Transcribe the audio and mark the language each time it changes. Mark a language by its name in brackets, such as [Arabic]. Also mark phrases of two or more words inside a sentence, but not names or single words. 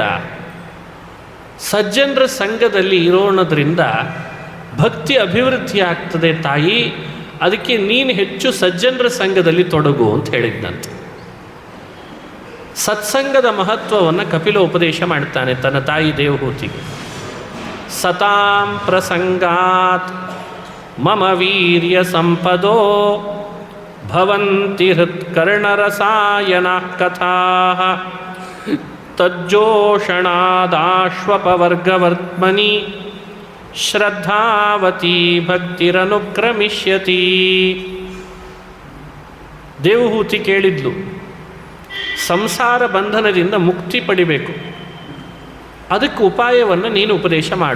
[Kannada] ಸಜ್ಜನರ ಸಂಘದಲ್ಲಿ ಇರೋಣದ್ರಿಂದ ಭಕ್ತಿ ಅಭಿವೃದ್ಧಿ ಆಗ್ತದೆ ತಾಯಿ, ಅದಕ್ಕೆ ನೀನು ಹೆಚ್ಚು ಸಜ್ಜನರ ಸಂಘದಲ್ಲಿ ತೊಡಗು ಅಂತ ಹೇಳಿದ್ದಂತೆ. ಸತ್ಸಂಗದ ಮಹತ್ವವನ್ನು ಕಪಿಲ ಉಪದೇಶ ಮಾಡ್ತಾನೆ ತನ್ನ ತಾಯಿ ದೇವಹೂತಿಗೆ. [Sanskrit] ಸತಾಂ ಪ್ರಸಂಗಾತ್ ಮಮ ವೀರ್ಯ ಸಂಪದೋ ಭವಂತಿ ಹೃತ್ಕರ್ಣರಸಾಯನ ಕಥಾ ತಜ್ಜೋಷಣಾದಾಶ್ವಪವರ್ಗವರ್ತ್ಮನಿ ಶ್ರದ್ಧಾವತಿ ಭಕ್ತಿರನುಕ್ರಮಿಷ್ಯತಿ. [Kannada] ದೇವಹೂತಿ ಕೇಳಿದ್ಲು, ಸಂಸಾರ ಬಂಧನದಿಂದ ಮುಕ್ತಿ ಪಡಿಬೇಕು, ಅದಕ್ಕೆ ಉಪಾಯವನ್ನು ನೀನು ಉಪದೇಶ ಮಾಡು.